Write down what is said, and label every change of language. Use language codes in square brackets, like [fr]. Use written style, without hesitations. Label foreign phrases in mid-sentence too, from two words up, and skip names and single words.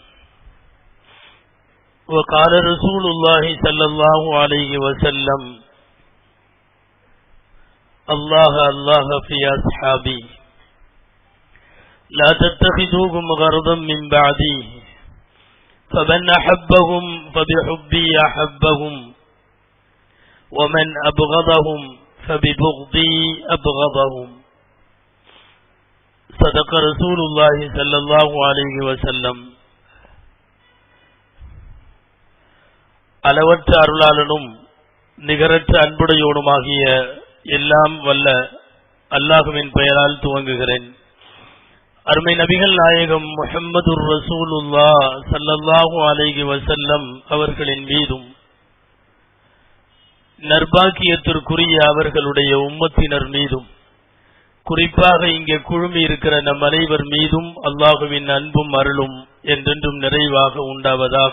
[ar] وقال رسول الله صلى الله عليه وسلم الله الله في أصحابي لا تتخذوهم غرضا من بعدي فمن أحبهم فبحبي أحبهم ومن أبغضهم فببغضي أبغضهم صدق رسول الله صلى الله عليه وسلم. [ta] அளவற்ற அருளாளனும் நிகரற்ற அன்புடையோனுமாகிய எல்லாம் வல்ல அல்லாஹுவின் பெயரால் துவங்குகிறேன். அருமை நபிகள் நாயகம் [ar] محمد رسول الله صلى الله عليه وسلم [ta] அவர்களின் மீதும் நற்பாக்கியத்திற்குரிய அவர்களுடைய உம்மத்தினர் மீதும் குறிப்பாக இங்கே குழுமி இருக்கிற நம் அனைவர் மீதும் அல்லாஹுவின் அன்பும் அருளும் என்றென்றும் நிறைவாக உண்டாவதாக.